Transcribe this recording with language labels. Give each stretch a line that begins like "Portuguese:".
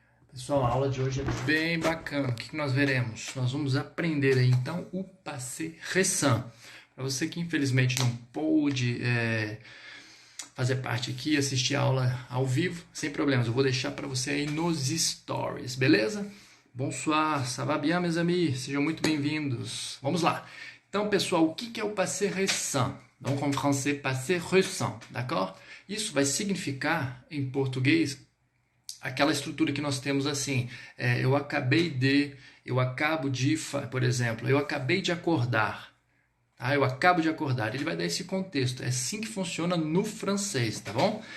Portuguese: Pessoal, a aula de hoje é bem bacana. O que nós veremos? Nós vamos aprender aí, então o passé récent. Para você que infelizmente não pôde fazer parte aqui, assistir a aula ao vivo, sem problemas, eu vou deixar para você aí nos stories, beleza?
French: Bonsoir, ça va bien, mes amis?
Portuguese: Sejam muito bem-vindos. Vamos lá. Então, pessoal, o que é o passé récent?
French: Donc, en français, passé récent, d'accord?
Portuguese: Isso vai significar, em português, aquela estrutura que nós temos assim, eu acabo de, por exemplo, eu acabei de acordar. Tá? Eu acabo de acordar. Ele vai dar esse contexto. É assim que funciona no francês, tá bom?